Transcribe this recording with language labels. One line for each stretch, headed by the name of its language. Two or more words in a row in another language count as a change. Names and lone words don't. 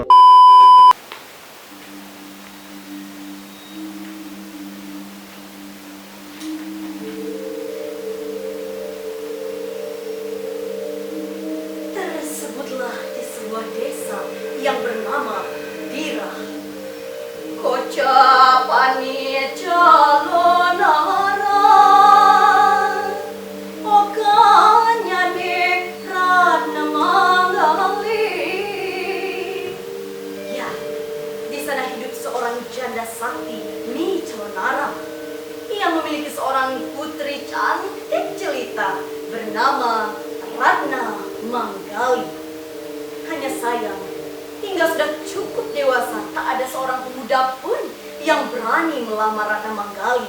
Indonesian: Tersebutlah di sebuah desa yang bernama Dirah.
Balinese: Kocapani calonara, okanya di Ratna Manggali.
Indonesian: Ya, di sana hidup seorang janda sakti, Nyi Calonara. Ia memiliki seorang putri cantik jelita bernama Ratna Manggali. Hanya sayang, hingga sudah cukup dewasa, tak ada seorang pemuda pun yang berani melamar Ratna Manggali.